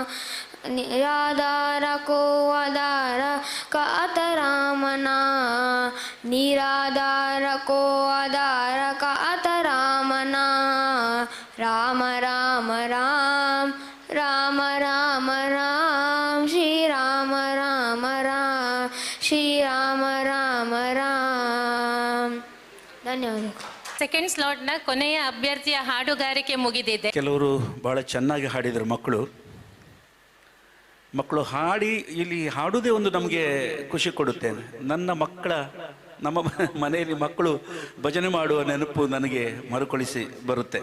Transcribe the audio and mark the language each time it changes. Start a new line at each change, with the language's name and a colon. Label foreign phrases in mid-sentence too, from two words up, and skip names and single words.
Hindi: निराधार को आधार कात राम नाम निराधार को आधार कात राम नाम राम राम राम राम राम राम श्री राम राम राम श्री राम राम राम ಧನ್ಯವಾದಗಳು.
English: second slot
Kannada: ಕೊನೆಯ ಅಭ್ಯರ್ಥಿಯ ಹಾಡುಗಾರಿಕೆ ಮುಗಿದಿದೆ. ಕೆಲವರು ಬಹಳ ಚೆನ್ನಾಗಿ ಹಾಡಿದರು ಮಕ್ಕಳು ಹಾಡಿ ಇಲ್ಲಿ ಹಾಡುವುದೇ ಒಂದು ನಮಗೆ ಖುಷಿ ಕೊಡುತ್ತೆ. ನಮ್ಮ ಮನೆಯಲ್ಲಿ ಮಕ್ಕಳು ಭಜನೆ ಮಾಡುವ ನೆನಪು ನನಗೆ ಮರುಕಳಿಸಿ ಬರುತ್ತೆ.